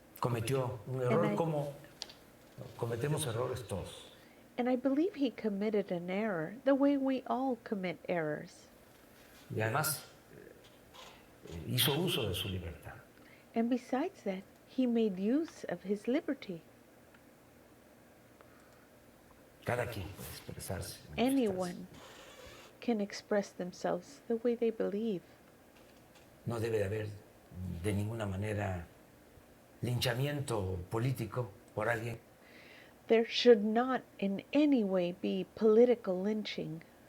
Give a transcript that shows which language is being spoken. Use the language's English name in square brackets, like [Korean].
[Spanish] cometió un error como cometemos errores todos. [English] and I believe he committed an error the way we all commit errors. [Spanish] Y además hizo uso de su libertad. [English] And besides that, he made use of his liberty. [Spanish] Cada quien puede expresarse. [English] Anyone can express themselves the way they believe. [Spanish] No debe de haber de ninguna manera linchamiento político por alguien [English] There should not in any way be political lynching